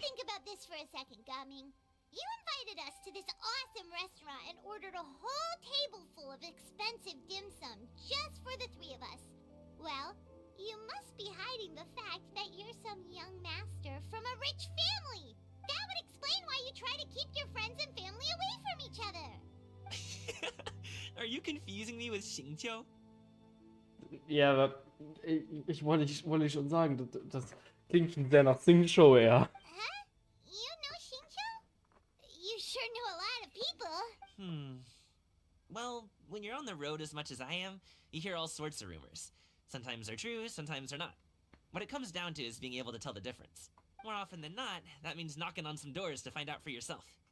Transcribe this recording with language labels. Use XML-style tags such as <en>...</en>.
<en>think about this for a second, Gaming. You invited us to this awesome restaurant and ordered a whole table full of expensive dim sum just for the three of us. Well, you must be hiding the fact that you're some young master from a rich family. That would explain why you try to keep your friends and family away from each other. Are you confusing me with Xingqiu?</en> <de>Ja, ich wollte schon sagen, das klingt schon sehr nach Sing-Show, ja.</de> <en>Huh? You know Xingqiu? You sure know a lot of people. Well, when you're on the road as much as I am, you hear all sorts of rumors. Sometimes they're true, sometimes they're not. What it comes down to is being able to tell the difference. More often than not, that means knocking on some doors to find out for yourself.</en>